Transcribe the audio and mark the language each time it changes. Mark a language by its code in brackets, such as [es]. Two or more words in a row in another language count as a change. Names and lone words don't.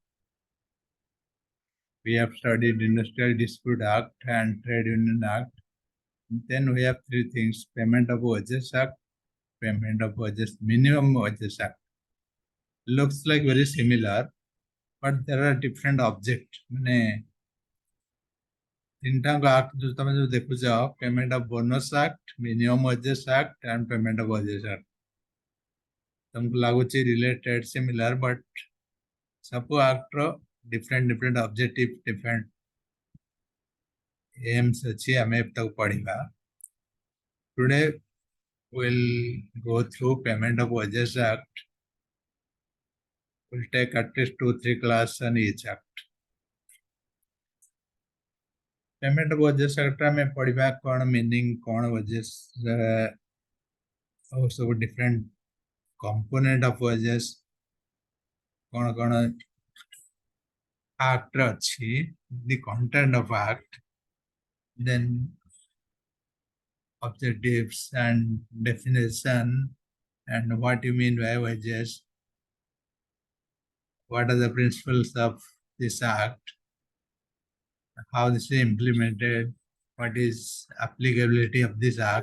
[en] We have studied Industrial Dispute Act and Trade Union Act. Then we have three things: Payment of Wages Act, Payment of Wages, Minimum Wages Act. Looks like very similar, but there are different objects. [or] ମାନେ ତିନିଟାଙ୍କ ଆକ୍ଟ ଯୋଉ ତମେ ଯୋଉ ଦେଖୁଛ, [en] Payment of Bonus Act, Minimum Wages Act and Payment of Wages Act. [or] ତମକୁ ଲାଗୁଛି [en] related, similar, [or] but ସବୁ ଆକ୍ଟର [en] different objective, different aims [or] ଅଛି ଆମେ ତାକୁ ପଢିବା. [en] Today we'll go through Payment of Wages Act. We'll take at least 2-3 classes on each act. Payment of Wages Act [or] ଆମେ ପଢିବା କ'ଣ [en] meaning, କ'ଣ wages, ସବୁ different component of wages, [or] କ'ଣ [en] act ଅଛି, the content of act, then objectives and definition, and what you mean by wages, what are the principles of this act, how this is implemented, what is applicability of this act.